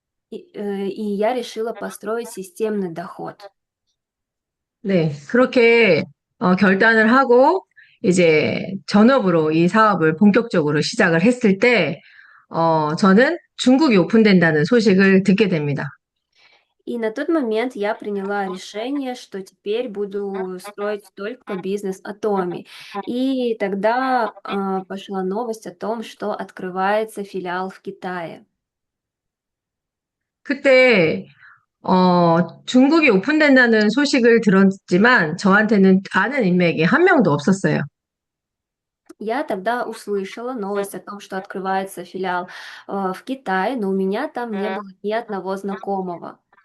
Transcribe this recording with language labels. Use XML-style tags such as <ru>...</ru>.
<ru>И я решила построить системный доход.</ru> <ko>네, 그렇게 결단을 하고 이제 전업으로 이 사업을 본격적으로 시작을 했을 때 저는 중국이 오픈된다는 소식을 듣게 됩니다.</ko> <ru>И на тот момент я приняла решение, что теперь буду строить только бизнес Atomy. И тогда пошла новость о том, что открывается филиал в Китае.</ru> <ko>그때 중국이 오픈된다는 소식을 들었지만 저한테는 아는 인맥이 한 명도 없었어요.</ko> <ru>Я тогда услышала новость о том, что открывается филиал в Китае, но у меня там не было ни одного знакомого.</ru>